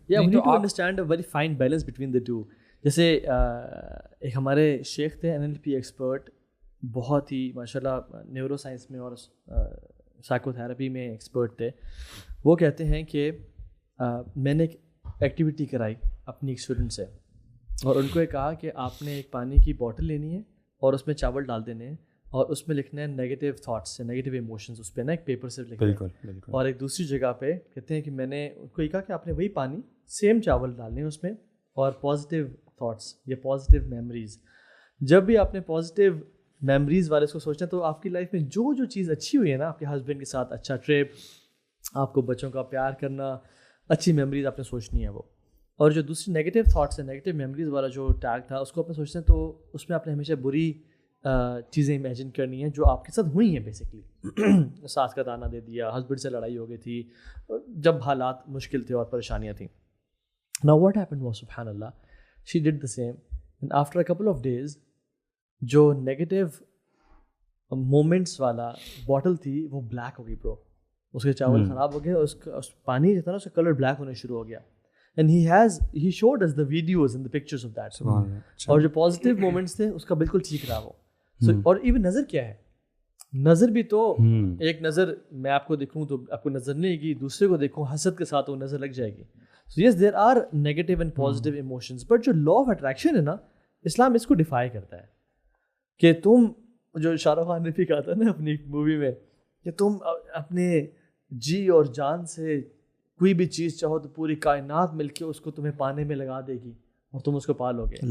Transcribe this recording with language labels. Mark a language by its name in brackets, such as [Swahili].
[English] Yeah, we need to understand a very fine balance between the two. [Urdu] جیسے ایک ہمارے شیخ تھے NLP ایکسپرٹ, بہت ہی ماشاء اللہ نیورو سائنس میں اور سائیکو تھراپی میں ایکسپرٹ تھے. وہ کہتے ہیں کہ میں نے ایک ایکٹیویٹی کرائی اپنی ایک اسٹوڈنٹ سے, اور ان کو یہ کہا کہ آپ نے ایک پانی کی بوٹل لینی ہے اور اس میں چاول ڈال دینے ہیں اور اس میں لکھنا ہے نیگیٹو تھاٹس سے, نیگیٹو ایموشنز اس پہ نا ایک پیپر سے لکھنا ہے. اور ایک دوسری جگہ پہ کہتے ہیں کہ میں نے ان کو یہ کہا کہ آپ نے وہی پانی سیم چاول ڈالنے ہیں اس میں, اور پازیٹیو تھاٹس یا پازیٹیو میموریز. جب بھی آپ نے پازیٹیو میموریز والے اس کو سوچنا, تو آپ کی لائف میں جو چیز اچھی ہوئی ہے نا, آپ کے ہسبینڈ کے ساتھ اچھا ٹرپ, آپ کو بچوں کا پیار کرنا, اچھی میموریز آپ نے سوچنی ہے وہ. اور جو دوسری نیگیٹو تھاٹس ہیں, نیگیٹو میموریز والا جو ٹیگ تھا, اس کو آپ نے سوچنا ہے تو اس میں آپ نے ہمیشہ بری چیزیں امیجن کرنی ہیں جو آپ کے ساتھ ہوئی ہیں. بیسکلی ساس کا تانا دے دیا, ہسبینڈ سے لڑائی ہو گئی تھی, جب حالات مشکل تھے اور پریشانیاں تھیں. [English] Now what happened was, سبحان اللہ, she did the same, and after a couple of days [Urdu] جو نیگیٹو مومنٹس والا بوٹل تھی وہ بلیک ہو گئی برو. اس کے چاول خراب ہو گئے, اس پانی جو تھا نا اس کا کلر بلیک ہونے شروع ہو گیا. [English] And he showed us the videos and the pictures of that. [Urdu] اور جو پازیٹیو مومنٹس تھے اس کا بالکل ٹھیک رہا وہ. اور ایون نظر کیا ہے, نظر بھی تو ایک نظر میں آپ کو دیکھوں تو آپ کو نظر نہیں آئے گی, دوسرے کو دیکھوں حسد کے ساتھ وہ نظر لگ جائے گی. [English] So yes, there are negative and positive emotions, but [Urdu] جو [English] law of attraction [Urdu] ہے نا, اسلام اس کو ڈیفائی کرتا ہے کہ تم, جو شاہ رخ خان نے بھی کہا تھا نا اپنی مووی میں, کہ تم اپنے جی اور جان سے کوئی بھی چیز چاہو تو پوری کائنات مل کے اس کو تمہیں پانے میں لگا دے گی اور تم اس کو پا لو گے.